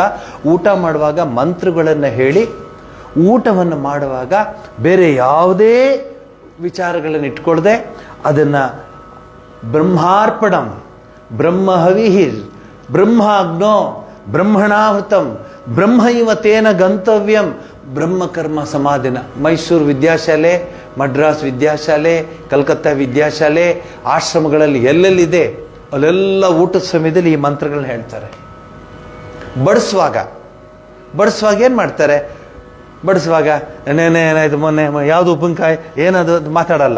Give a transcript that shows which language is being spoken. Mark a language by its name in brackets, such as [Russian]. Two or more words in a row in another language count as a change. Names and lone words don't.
[Kannada] ಊಟ ಮಾಡುವಾಗ ಮಂತ್ರಗಳನ್ನು ಹೇಳಿ ಊಟವನ್ನು ಮಾಡುವಾಗ ಬೇರೆ ಯಾವುದೇ ವಿಚಾರಗಳನ್ನು ಇಟ್ಕೊಳ್ದೆ ಅದನ್ನು [Sanskrit] ಬ್ರಹ್ಮಾರ್ಪಣಂ, ಬ್ರಹ್ಮಹವಿಹಿರ್, ಬ್ರಹ್ಮಾಗ್ನೋ, ಬ್ರಹ್ಮಣಾಹುತಂ, ಬ್ರಹ್ಮೈವ ತೇನ ಗಂತವ್ಯಂ, ಬ್ರಹ್ಮಕರ್ಮ ಸಮಾಧಿನ. [Kannada] ಮೈಸೂರು ವಿದ್ಯಾಶಾಲೆ, ಮಡ್ರಾಸ್ ವಿದ್ಯಾಶಾಲೆ, ಕಲ್ಕತ್ತಾ ವಿದ್ಯಾಶಾಲೆ, ಆಶ್ರಮಗಳಲ್ಲಿ ಎಲ್ಲೆಲ್ಲಿದೆ ಅಲ್ಲೆಲ್ಲ ಊಟದ ಸಮಯದಲ್ಲಿ ಈ ಮಂತ್ರಗಳನ್ನ ಹೇಳ್ತಾರೆ. ಬಡಿಸುವಾಗ ಏನು ಮಾಡ್ತಾರೆ? ಬಡಿಸುವಾಗ ಏನಾಯ್ತು ಮೊನ್ನೆ ಯಾವುದು ಉಪ್ಪಿನಕಾಯಿ ಏನದು ಮಾತಾಡಲ್ಲ.